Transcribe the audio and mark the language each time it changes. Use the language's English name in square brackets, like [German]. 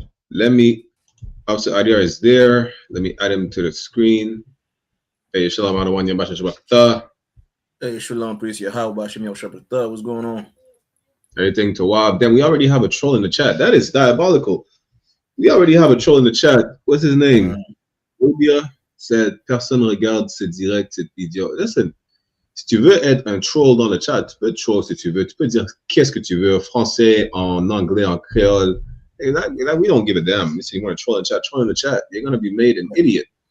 [English] Let me, Officer Adiart is there. Let me add him to the screen. Hey, Shalom, Hey, Shalom, priest. YAHANNA, what's going on? Everything to Wab. Then we already have a troll in the chat. That is diabolical. We already have a troll in the chat. What's his name? Rubia said, [French] personne regarde ce direct, cet idiot. [English] Listen, [French] si tu veux être un troll dans le chat, tu peux être troll si tu veux. Tu peux dire qu'est-ce que tu veux, français, en anglais, en créole. [English] Hey, we don't give a damn. If you want to troll in the chat. You're going to be made an idiot.